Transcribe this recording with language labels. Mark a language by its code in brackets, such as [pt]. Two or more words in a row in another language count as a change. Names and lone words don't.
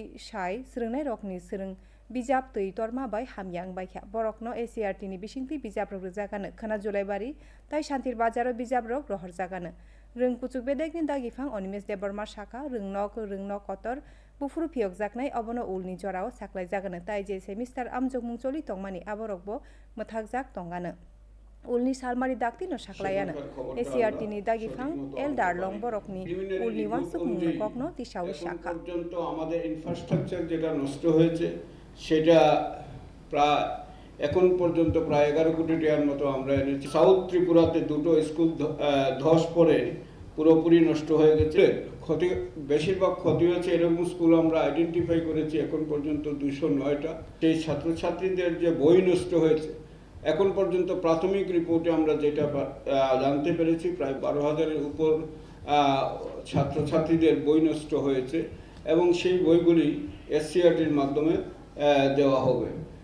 [trp] sai srungnai rokni srung bijap tui torma bai hamyang baikha borokno SCRT ni bisingti bijap rok rjakano khana julaibari tai shantir bazaro bijap rok rohor jakano rung puchuk bedek ni dagifang Onimesh Deborma saka rungnok kotor bufuru phiyokjaknai abono ulni jorao saklai jagano tai je semester amjokmung choli tongmani aborokbo mthakjak tongano ulni salmari dakti no saklayano SCRT ni dagifang Eldar Long borokni ulni wansuk mungno kokno tisau shaka [bn] পর্যন্ত আমাদের ইনফ্রাস্ট্রাকচার যেটা নষ্ট হয়েছে সেটা প্রায় এখন পর্যন্ত প্রায় 11 কোটি টাকার মতো আমরা এনেছি সাউথ ত্রিপুরাতে দুটো স্কুল ধস পড়ে পুরোপুরি নষ্ট হয়ে গেছে ক্ষতি বেশিরভাগ ক্ষতি হয়েছে এরকম স্কুল আমরা আইডেন্টিফাই করেছি এখন পর্যন্ত 209টা সেই ছাত্রছাত্রীদের যে বই নষ্ট হয়েছে এখন পর্যন্ত প্রাথমিক রিপোর্টে আমরা যেটা জানতে পেরেছি প্রায় 12,000-এর উপর ছাত্রছাত্রীদের বই নষ্ট হয়েছে এবং সেই বইগুলি SCRT-র মাধ্যমে দেওয়া হবে।